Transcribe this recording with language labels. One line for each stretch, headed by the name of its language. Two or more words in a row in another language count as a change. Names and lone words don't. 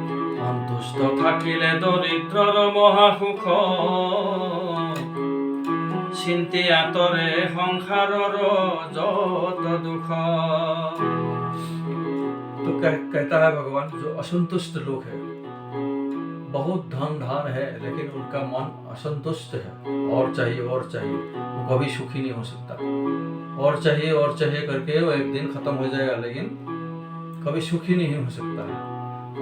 Assamese: সন্তুষ্ট থাকিলে দরিদ্রর মহাসুখ চিন্তি আঁতৰে সংসাৰৰ যত দুখ।
Hindi: तो कहता है भगवान, जो असंतुष्ट लोग हैं, बहुत धन धान है लेकिन उनका मन असंतुष्ट है, और चाहिए वो कभी सुखी नहीं हो सकता। और चाहिए करके वो एक दिन खत्म हो जाएगा लेकिन कभी सुखी नहीं हो सकता है।